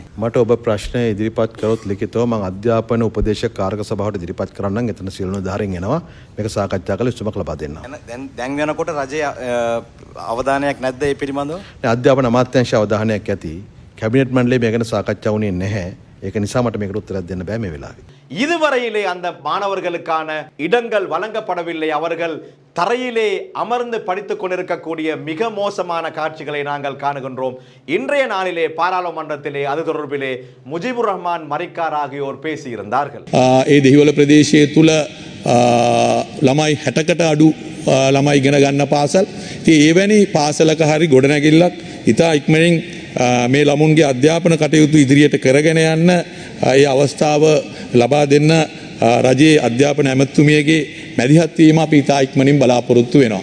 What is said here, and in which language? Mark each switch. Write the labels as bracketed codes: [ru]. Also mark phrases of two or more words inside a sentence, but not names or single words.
[si] මට ඔබ ප්‍රශ්න ඉදිරිපත් කරොත් ලිඛිතව මම අධ්‍යාපන උපදේශක කාර්ක සභාවට ඉදිරිපත් කරන්නම්. එතන සියලු නිලධාරීන් එනවා. මේක සාකච්ඡා කරලා ඉස්තුමක් ලබා දෙන්නම්. දැන් වෙනකොට රජයේ අවධානයක් නැද්ද මේ පිළිබඳව? අධ්‍යාපන අමාත්‍යාංශ අවධානයක් ඇති. කැබිනට් මණ්ඩලයේ මේ ගැන සාකච්ඡා වුණේ නැහැ. ඒක නිසා මට මේකට උත්තරයක් දෙන්න බෑ මේ වෙලාවේ. [ta] இதுவரையிலே அந்த மாணவர்களுக்கான இடங்கள் வழங்கப்படவில்லை. அவர்கள் தரையிலே அமர்ந்து படித்துக் கொண்டிருக்கக்கூடிய மிக மோசமான காட்சிகளை நாங்கள் காணுகின்றோம். இன்றைய நாளிலே பாராளுமன்றத்திலே அது தொடர்பிலே முஜிபுர் ரஹ்மான் மரிக்கார் ஆகியோர் பேசியிருந்தார்கள். [si] ඒ දෙහිවල ප්‍රදේශයේ තුල ළමයි 60කට අඩු ළමයි ඉගෙන ගන්න පාසල්. ඉතින් එවැනි පාසලක හරි ගොඩනැගිල්ලක් ඉතා ඉක්මනින් මේ ළමුන්ගේ අධ්‍යාපන කටයුතු ඉදිරියට කරගෙන යන්න ඒ අවස්ථාව ලබා දෙන්න රජයේ අධ්‍යාපන ඇමතුමියගේ මැදිහත් වීම අපි ඉතා ඉක්මනින් බලාපොරොත්තු වෙනවා.